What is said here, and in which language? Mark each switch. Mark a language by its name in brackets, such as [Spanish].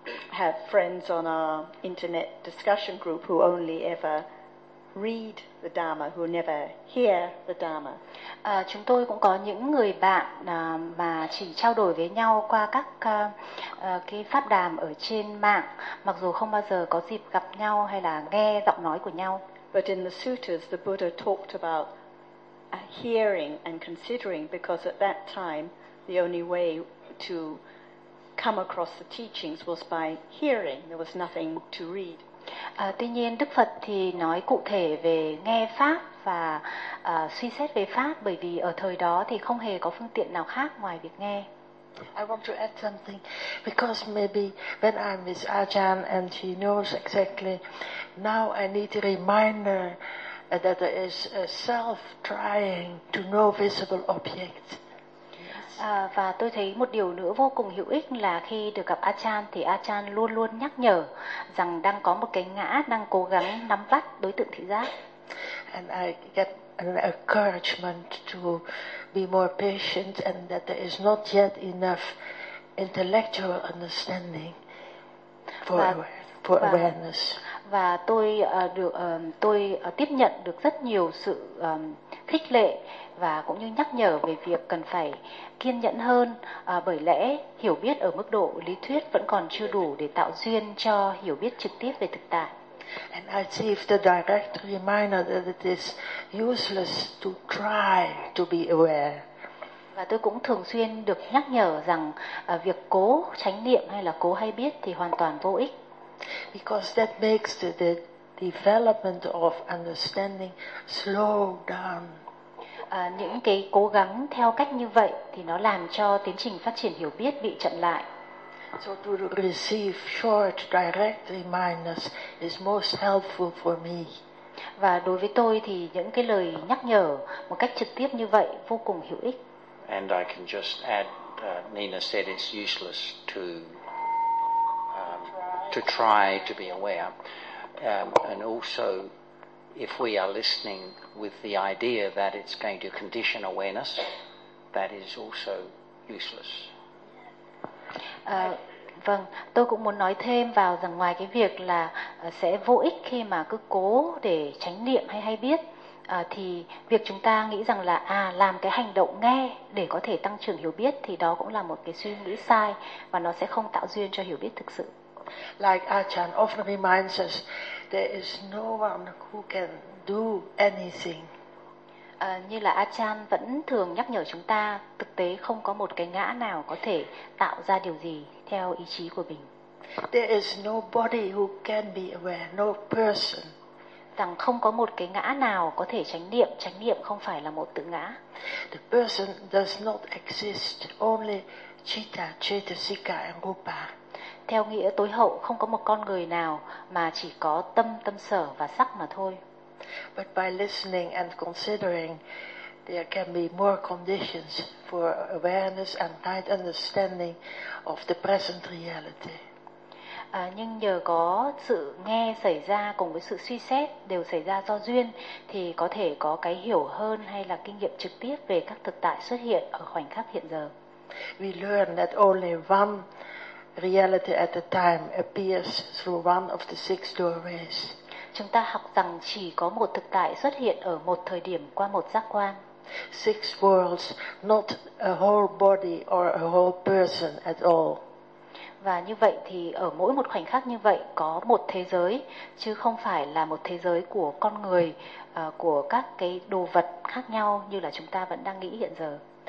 [English] Have friends on our internet discussion group who only ever read the Dharma, who never hear the Dharma. [Vietnamese] Chúng tôi cũng có những người bạn mà chỉ trao đổi với nhau qua các cái pháp đàm ở trên mạng, mặc dù không bao giờ có dịp gặp nhau hay là nghe giọng nói của nhau. [English] But in the suttas, the Buddha talked about hearing and considering, because at that time, the only way to come across the teachings was by hearing. There was nothing to read. [Vietnamese] Tuy nhiên, Đức Phật thì nói cụ thể về nghe pháp và suy xét về pháp, bởi vì ở thời đó thì không hề có phương tiện nào khác ngoài việc nghe. [English] I want to add something, because maybe when I'm with Ajahn and she knows exactly, now I need a reminder that there is a self trying to know visible objects. [Vietnamese] Và tôi thấy một điều nữa vô cùng hữu ích là khi được gặp Ajahn thì Ajahn luôn luôn nhắc nhở rằng đang có một cái ngã đang cố gắng nắm bắt đối tượng thị giác. [English] And I get an encouragement to be more patient, and that there is not yet enough intellectual understanding for awareness. [Vietnamese] Và tôi được tôi tiếp nhận được rất nhiều sự khích lệ và cũng như nhắc nhở về việc cần phải kiên nhẫn hơn, bởi lẽ hiểu biết ở mức độ lý thuyết vẫn còn chưa đủ để tạo duyên cho hiểu biết trực tiếp về thực tại. [English] And I see if the direct reminder that it is useless to try to be aware. [Vietnamese] Và tôi cũng thường xuyên được nhắc nhở rằng việc cố chánh niệm hay là cố hay biết thì hoàn toàn vô ích. [English] Because that makes the development of understanding slow down. [Vietnamese] Những cái cố gắng theo cách như vậy thì nó làm cho tiến trình phát triển hiểu biết bị chậm lại. [English] So to receive short, direct reminders is most helpful for me. [Vietnamese] Và đối với tôi thì những cái lời nhắc nhở một cách trực tiếp như vậy vô cùng hữu ích. [English] And I can just add, Nina said it's useless to try to be aware. And also, if we are listening with the idea that it's going to condition awareness, that is also useless. [Vietnamese] Vâng, tôi cũng muốn nói thêm vào rằng ngoài cái việc là sẽ vô ích khi mà cứ cố để chánh niệm hay biết, thì việc chúng ta nghĩ rằng là làm cái hành động nghe để có thể tăng trưởng hiểu biết thì đó cũng là một cái suy nghĩ sai và nó sẽ không tạo duyên cho hiểu biết thực sự. [English] Like Ajahn often reminds us, there is no one who can do anything. [Vietnamese] Như là Ajahn vẫn thường nhắc nhở chúng ta, thực tế không có một cái ngã nào có thể tạo ra điều gì theo ý chí của mình. [English] There is no body who can be aware, no person. [Vietnamese] rằng không có một cái ngã nào có thể chánh niệm không phải là một tự ngã. [English] The person does not exist only citta, cetasika and rupa. [Vietnamese] Theo nghĩa tối hậu không có một con người nào mà chỉ có tâm, tâm sở và sắc mà thôi. [English] But by listening and considering there can be more conditions for awareness and tight understanding of the present reality. [Vietnamese] Nhưng nhờ có sự nghe xảy ra cùng với sự suy xét đều xảy ra do duyên thì có thể có cái hiểu hơn hay là kinh nghiệm trực tiếp về các thực tại xuất hiện ở khoảnh khắc hiện giờ. [English] We learn that only one reality at a time appears through one of the six doorways. [Vietnamese] Chúng ta học rằng chỉ có một thực tại xuất hiện ở một thời điểm qua một giác quan. [English] Six worlds, not a whole body or a whole person at all. [Vietnamese] Và như vậy thì ở mỗi một khoảnh khắc như vậy có một thế giới, chứ không phải là một thế giới của con người, của các cái đồ vật khác nhau như là chúng ta vẫn đang nghĩ hiện giờ.